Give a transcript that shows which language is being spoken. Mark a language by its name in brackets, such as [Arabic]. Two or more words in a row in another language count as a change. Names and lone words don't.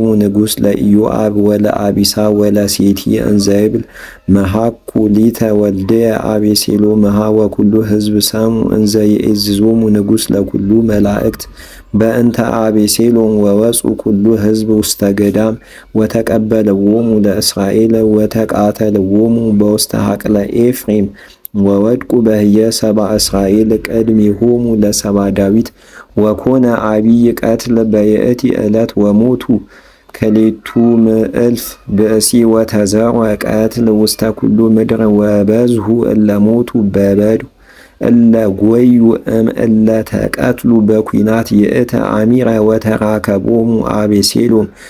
[Geez] ንጉሥ ለኢዮአብ ወለአቢሳ ወለሴቲ እንዘ ይብል መሐኩ ሊተ ወልድየ አቤሴሎምሃ ወኩሉ ሕዝብ ሰሙ እንዘ ይእዝዞሙ ንጉሥ ለኩሉ መላእክት በእንተ አቤሴሎም ወወፁ ኩሉ ሕዝብ ውስተ ገዳም ወተቀበለዎሙ ለእስራኤል ወተቃተልዎሙ በውስተ ሀቅለ ኤፍሬም ወወድቁ በህየ ሰባ እስራኤል ቅድሜሆሙ ለሰባ ዳዊት ወኮነ አቢይ ቀትል በየእቲ ዕለት ወሞቱ ከሌቱ ምዕልፍ ብእሲ ወተዘርወ ቀትል ውስተ ኩሉ ምድር ወበዝሁ እለ ሞቱ በበዱ እለ ጐዩ እለ ተቀትሉ በኩናት ይእተ አሚረ ወተራከቦሙ አቤሴሎም